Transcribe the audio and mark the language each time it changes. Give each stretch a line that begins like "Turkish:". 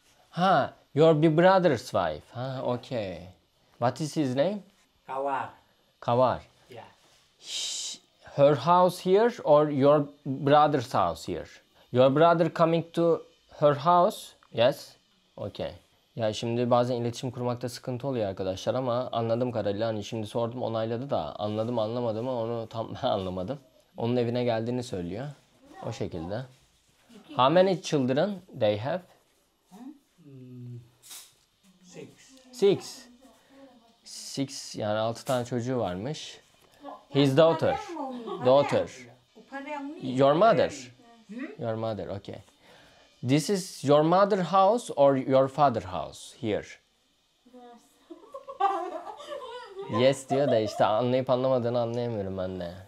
English: Ha, your big brother's wife. Ha, okay. What is his name? Kawar. Kavar. Yeah. Her house here or your brother's house here? Your brother coming to her house? Yes. Okay.
Turkish: Ya şimdi bazen iletişim kurmakta sıkıntı oluyor arkadaşlar ama anladığım kadarıyla hani şimdi sordum onayladı da anladım anlamadım ama onu tam ben anlamadım. Onun evine geldiğini söylüyor. O şekilde.
English: How many children they have? Six.
Turkish: Six yani 6 tane çocuğu varmış.
English: His daughter. Daughter. Your mother. Your mother, okay. This is your mother house or your father house here?
Turkish: Yes diyor da işte anlayıp anlamadığını anlayamıyorum ben de.